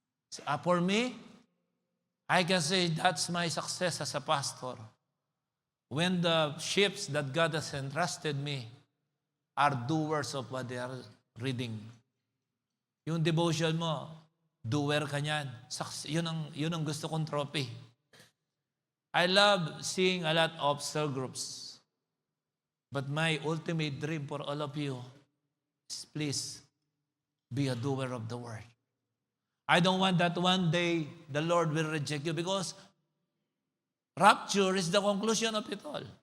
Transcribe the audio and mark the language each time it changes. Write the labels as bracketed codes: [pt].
[en] So, for me, I can say that's my success as a pastor. When the sheep that God has entrusted me are doers of what they are reading. [tl] Yung devotion mo, doer ka niyan. Yun ang gusto kong trophy. [en] I love seeing a lot of cell groups. But my ultimate dream for all of you is please be a doer of the word. I don't want that one day the Lord will reject you because rapture is the conclusion of it all.